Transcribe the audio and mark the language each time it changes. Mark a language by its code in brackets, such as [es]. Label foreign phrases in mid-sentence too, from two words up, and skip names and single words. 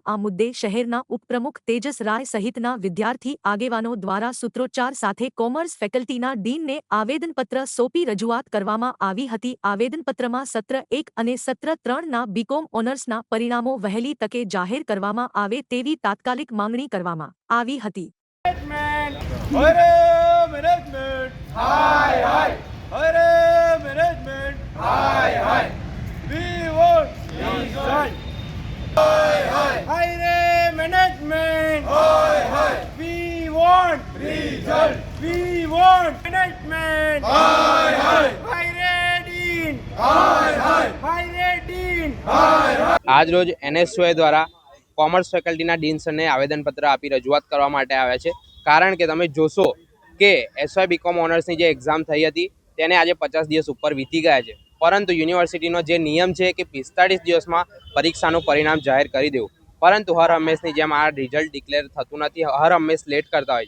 [gu] આ મુદ્દે શહેરના ઉપપ્રમુખ તેજસ રાય સહિતના વિદ્યાર્થી આગેવાનો દ્વારા સૂત્રોચ્ચાર સાથે કોમર્સ ફેકલ્ટીના ડીનને આવેદનપત્ર સોંપી રજૂઆત કરવામાં આવી હતી। આવેદનપત્રમાં સત્ર 1 અને સત્ર 3ના બીકોમ ઓનર્સના પરિણામો વહેલી તકે જાહેર કરવામાં આવે તેવી તાત્કાલિક માંગણી કરવામાં આવી હતી। [en] Management, [hi] hi, hi. [en] Hare management, [hi] hi, hi. [en] We want result. [hi] Hi, hi. [en] Hare management, [hi] hi, hi. [en] We want result. We want management, [hi] hi, hi. [en] Hare dean, [hi] hi, hi. [en] Hare dean, [hi] hi, hi. [gu] આજ રોજ એનએસયુઆઈ દ્વારા કોમર્સ ફેકલ્ટીના ડીન સરને આવેદનપત્ર આપી રજૂઆત કરવા માટે આવ્યા છે। કારણ કે તમે જોશો કે એસવાય બીકોમ ઓનર્સની જે એક્ઝામ થઈ હતી તેને આજે 50 દિવસ ઉપર વીતી ગયા છે, પરંતુ યુનિવર્સિટીનો જે નિયમ છે કે 45 દિવસમાં પરીક્ષાનું પરિણામ જાહેર કરી દેવું, પરંતુ હર હંમેશની જેમ આ રિઝલ્ટ ડિક્લેર થતું નથી, હર હંમેશ લેટ કરતા હોય છે।